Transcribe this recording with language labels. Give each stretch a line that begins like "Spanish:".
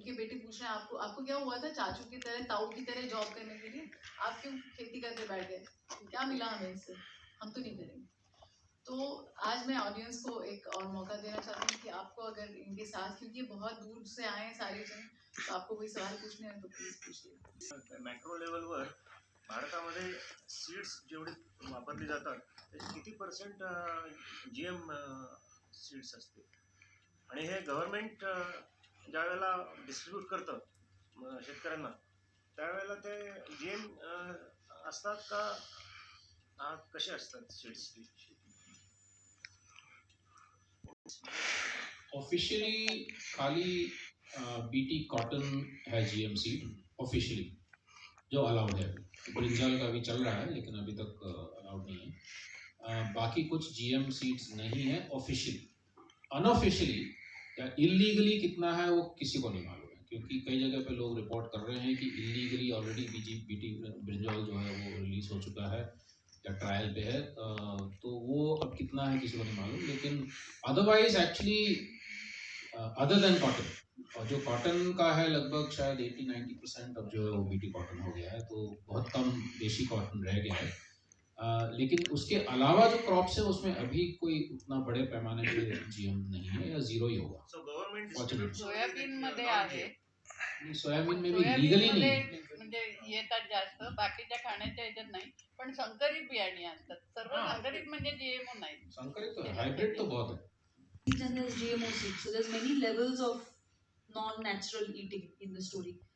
Hindi: उनके बेटे पूछ रहे हैं आपको आपको क्या हुआ था चाचू की तरह ताऊ की तरह जॉब करने के लिए, आप क्यों खेती करके बैठ गए, क्या मिला हमें इससे, हम तो नहीं करेंगे। तो आज मैं ऑडियंस को एक और मौका देना चाहती हूँ कि आपको अगर इनके साथ, क्योंकि बहुत दूर से आए हैं सारे जन, तो आपको कोई सवाल पूछने हैं तो प्लीज पूछिए।
Marathi: मॅक्रो लेवलवर भारतामध्ये सीड्स जेवढे वापरली जातात त्याचे किती पर्सेंट GM सीड्स असते, आणि हे गव्हर्नमेंट ज्या वेळेला डिस्ट्रीब्यूट करतं शेतकऱ्यांना त्यावेळेला ते GM असतात का कसे असतात सीड्स?
Hindi: ऑफिशियली खाली BT कॉटन है GM सीड ऑफिशियली जो अलाउड है, ब्रिंजल का भी चल रहा है लेकिन अभी तक अलाउड नहीं है। बाकी कुछ GM सीड्स नहीं है ऑफिशियली। अनऑफिशियली या इलीगली कितना है वो किसी को नहीं मालूम है, क्योंकि कई जगह पे लोग रिपोर्ट कर रहे हैं कि इलीगली ऑलरेडी BT ब्रिंजल जो है वो रिलीज हो चुका है या ट्रायल पे है, तो वो अब कितना है किसी को नहीं मालूम। लेकिन otherwise actually other than cotton, और जो कॉटन का है लगभग शायद 80-90% अब जो है वो BT कॉटन हो गया है, तो बहुत कम देशी कॉटन रह गया है। लेकिन उसके अलावा जो क्रॉप्स है उसमें अभी कोई उतना बड़े पैमाने पे GM नहीं है या जीरो ही होगा।
English: so government
Marathi: सोयाबीन मध्ये आहे,
Hindi: सोयाबीन में भी सोयाबीन लीगली
Marathi: मध्ये
Hindi: नहीं,
Marathi: म्हणजे येतात जास्त, बाकीच्या खाण्याच्या ह्याच्यात नाही, पण संकरित बियाणे असतात सर्व। हाँ। संकरित म्हणजे GMO नाही।
Hindi: संकरित तो हाइब्रिड तो बहुत है।
English: And there's GMO seeds. So there's many levels of non-natural eating in the story.